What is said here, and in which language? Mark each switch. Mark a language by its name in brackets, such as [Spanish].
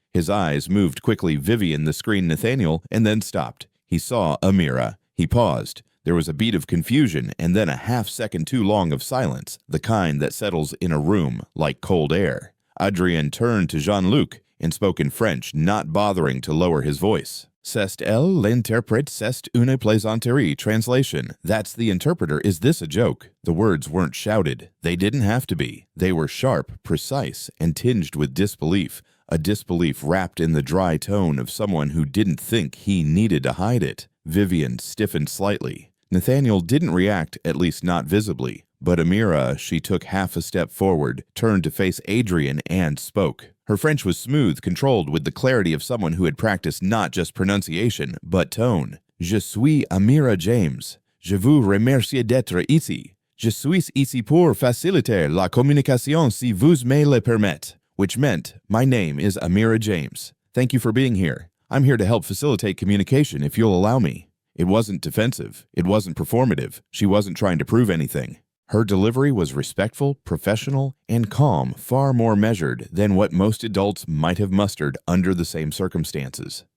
[English] His eyes moved quickly Vivian, the screen Nathaniel, and then stopped. He saw Amira. He paused. There was a beat of confusion and then a half-second too long of silence, the kind that settles in a room like cold air. Adrien turned to Jean-Luc and spoke in French, not bothering to lower his voice. [French] "C'est elle l'interprète, c'est une plaisanterie." [English] Translation: "That's the interpreter. Is this a joke?" The words weren't shouted. They didn't have to be. They were sharp, precise, and tinged with disbelief. A disbelief wrapped in the dry tone of someone who didn't think he needed to hide it. Vivian stiffened slightly. Nathaniel didn't react, at least not visibly. But Amira, she took half a step forward, turned to face Adrian, and spoke. Her French was smooth, controlled with the clarity of someone who had practiced not just pronunciation, but tone. [French] "Je suis Amira James. Je vous remercie d'être ici. Je suis ici pour faciliter la communication si vous me le permettez." [English] Which meant, "My name is Amira James. Thank you for being here. I'm here to help facilitate communication if you'll allow me." It wasn't defensive. It wasn't performative. She wasn't trying to prove anything. Her delivery was respectful, professional, and calm, far more measured than what most adults might have mustered under the same circumstances.